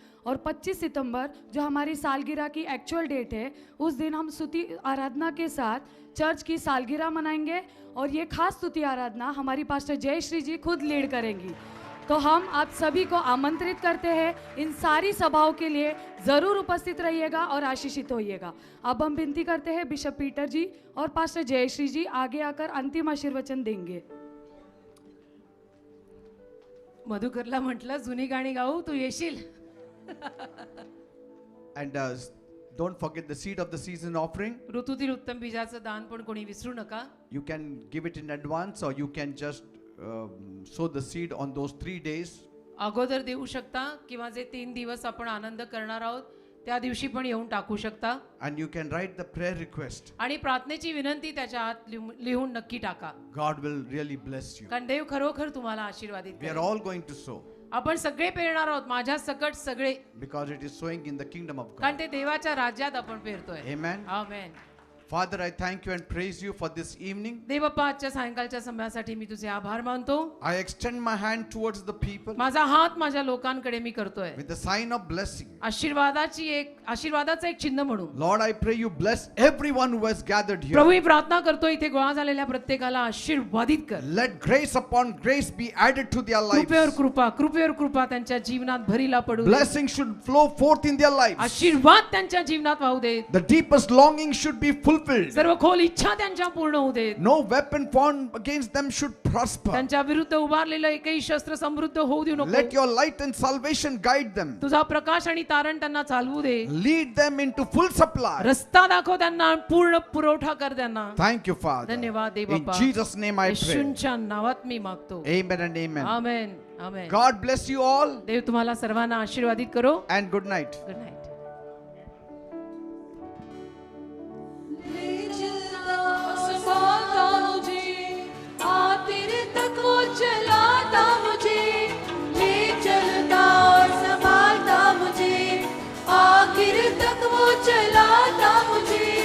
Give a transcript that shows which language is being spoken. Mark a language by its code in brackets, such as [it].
[hi] और 25 सितंबर जो हमारी सालगिरह की एक्चुअल डेट है उस दिन हम स्तुति आराधना के साथ चर्च की सालगिरह मनाएंगे और ये खास स्तुति आराधना हमारी पास्टर जयश्री जी खुद लीड करेंगी। तो हम आप सभी को आमंत्रित करते हैं इन सारी सभाओं के लिए ज़रूर उपस्थित रहिएगा और आशीषित होइएगा। अब हम विनती करते हैं बिशप पीटर जी और पास्टर जयश्री जी आगे आकर अंतिम आशीर्वचन देंगे। [mr] मधुकरला म्हटलं जुनी गाणी गाऊ तू येशील. [en] And don't forget the seed of the season offering. [mr] ऋतूतील उत्तम बीजाचं दान पण कोणी विसरू नका. [en] You can give it in advance or you can just sow the seed on those 3 days. [mr] अगोदर देऊ शकता किंवा जे 3 दिवस आपण आनंद करणार आहोत त्या दिवशी पण येऊन टाकू शकता. [en] And you can write the prayer request. [mr] आणि प्रार्थनेची विनंती त्याच्या आत लिहून नक्की टाका. [en] God will really bless you. [mr] कारण देव खरोखर तुम्हाला आशीर्वादित [en] We are [mr] करेल. [en] all going to sow [mr] आपण सगळे पेरणार आहोत माझ्या सकट सगळे [en] because it is sowing in the kingdom of [mr] कारण ते देवाच्या राज्यात आपण पेरतोय. [en] Amen. [mr] Amen. [en] Father, I thank you and praise you for this evening. [mr] देवप्पा आजच्या सायंकाळच्या समयासाठी मी तुझे आभार मानतो. [en] I extend my hand towards the people [mr] माझा हात माझ्या लोकांकडे मी करतोय [en] with the sign of blessing. [mr] आशीर्वादाचं एक चिन्ह म्हणून. [en] Lord, I pray you bless everyone who has gathered here. [mr] प्रभू ही प्रार्थना करतो इथे गोळा झालेल्या प्रत्येकाला आशीर्वादित कर. [en] Let grace upon grace be added to their [mr] कृपेवर [en] lives. [mr] कृपा त्यांच्या जीवनात भरीला पडू दे. [en] Blessing should flow forth in their lives. [mr] आशीर्वाद त्यांच्या जीवनात वाहू दे. [en] The deepest longing should be fulfilled. [mr] सर्व खोल इच्छा त्यांच्या पूर्ण होऊ दे. [en] No weapon formed against them should prosper. [mr] त्यांच्या विरुद्ध उभारलेलं एकही शस्त्र समृद्ध होऊ देऊ नको. [en] Let your light and salvation guide them. [mr] तुझा प्रकाश आणि तारण त्यांना चालवू दे. [en] Lead them into full supply. [mr] रस्ता दाखव त्यांना पूर्ण पुरवठा कर त्यांना. [en] Thank you, Father. [mr] धन्यवाद देव [en] In [mr] Bappa. [en] Jesus' name I pray. [mr] येशूंच्या नावात मी मागतो. [en] Amen and amen. [mr] Amen. Amen. [en] God bless you all [mr] देव तुम्हाला सर्वांना आशीर्वादित करो. [en] and good night. Good night. [hi] ले चलता संभालता मुझे, आखिर तक वो चलाता मुझे. ले चलता संभालता मुझे, आखिर तक वो चलाता मुझे.